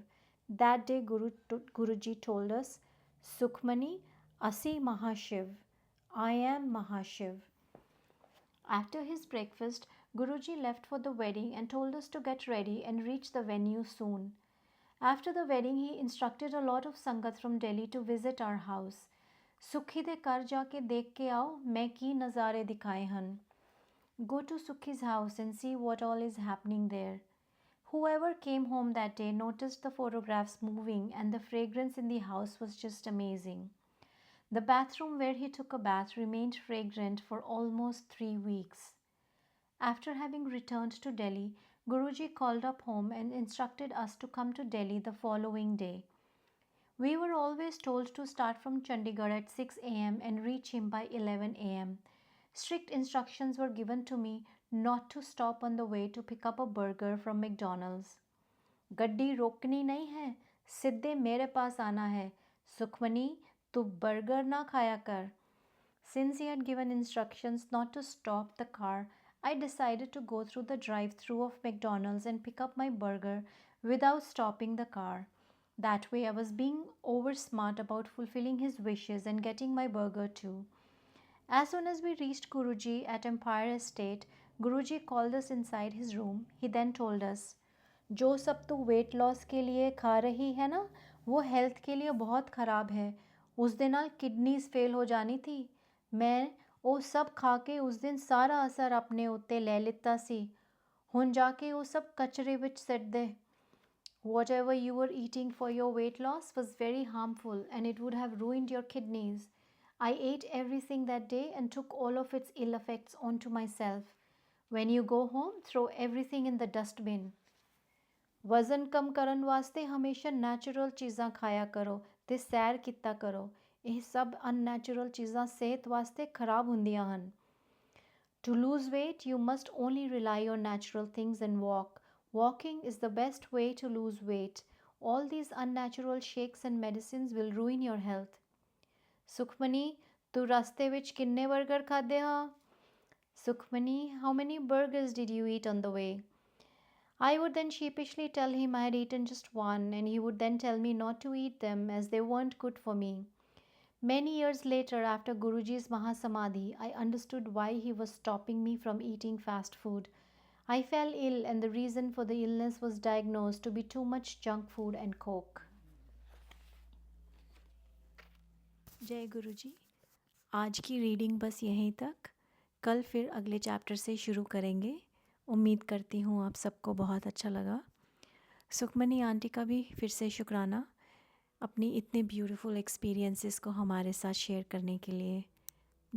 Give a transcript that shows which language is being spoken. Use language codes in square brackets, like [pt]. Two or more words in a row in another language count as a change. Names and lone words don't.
[en] That day, Guruji told us, Sukhmani, [pa] ਅਸੀਂ ਮਹਾਸ਼ਿਵ. [en] I am Mahashiv. After his breakfast, Guruji left for the wedding and told us to get ready and reach the venue soon. After the wedding, he instructed a lot of Sangat from Delhi to visit our house. [pa] ਸੁਖੀ ਦੇ ਘਰ ਜਾਕੇ ਦੇਖ ਕੇ ਆਓ ਮੈਂ ਕੀ ਨਜ਼ਾਰੇ ਦਿਖਾਏ ਹਨ. [en] Go to Sukhi's house and see what all is happening there. Whoever came home that day noticed the photographs moving, and the fragrance in the house was just amazing. The bathroom where he took a bath remained fragrant for almost 3 weeks. After having returned to Delhi, Guruji called up home and instructed us to come to Delhi the following day. We were always told to start from Chandigarh at 6 am and reach him by 11 am. Strict instructions were given to me not to stop on the way to pick up a burger from McDonald's. [hi] गड्डी रोकनी नहीं है, सीधे मेरे पास आना है. सुखमनी, तू बर्गर ना खाया कर. Since he had given instructions not to stop the car, I decided to go through the drive-through of McDonald's and pick up my burger without stopping the car. That way I was being over smart about fulfilling his wishes and getting my burger too. As soon as we reached Guruji at Empire Estate, Guruji called us inside his room. He then told us, जो सब तू [en] weight loss [hi] के लिए खा रही है ना, वो हेल्थ के लिए बहुत ख़राब है. उस दिन ना [en] kidneys fail [hi] हो जानी थी. मैं ਉਹ सब खा के उस दिन सारा असर [pa] ਆਪਣੇ ਉੱਤੇ ਲੈ ਲਿਤਾ ਸੀ. ਹੁਣ ਜਾ ਕੇ ਉਹ [hi] सब कचरे [pa] ਵਿੱਚ ਸਿੱਟ ਦੇ. [en] Whatever you were eating for your weight loss was very harmful and it would have ruined your kidneys. I ate everything that day and took all of its ill effects onto myself. When you go home, throw everything in the dustbin. [pa] ਵਜ਼ਨ ਕਮ ਕਰਨ ਵਾਸਤੇ ਹਮੇਸ਼ਾ ਨੈਚੁਰਲ ਚੀਜ਼ਾਂ ਖਾਇਆ ਕਰੋ ਤੇ ਸੈਰ ਕੀਤਾ ਕਰੋ. ਇਹ ਸਭ ਅਨਨੈਚੁਰਲ ਚੀਜ਼ਾਂ ਸਿਹਤ ਵਾਸਤੇ ਖਰਾਬ ਹੁੰਦੀਆਂ ਹਨ. [en] To lose weight, you must only rely on natural things and walk. Walking is the best way to lose weight. All these unnatural shakes and medicines will ruin your health. [pa] Sukhmani, ਤੂੰ ਰਸਤੇ ਵਿੱਚ ਕਿੰਨੇ ਬਰਗਰ ਖਾਧੇ ਹਾ? [en] Sukhmani, how many burgers did you eat on the way? I would then sheepishly tell him I had eaten just one, and he would then tell me not to eat them as they weren't good for me. Many years later, after Guruji's Mahasamadhi, I understood why he was stopping me from eating fast food. I fell ill, and the reason for the illness was diagnosed to be too much junk food and coke. [hi] जय गुरुजी. आज की रीडिंग बस यहीं तक. कल फिर अगले चैप्टर से शुरू करेंगे. उम्मीद करती हूँ आप सबको बहुत अच्छा लगा. सुखमनी आंटी का भी फिर से शुक्राना अपनी इतने [en] beautiful experiences [hi] को हमारे साथ शेयर करने के लिए.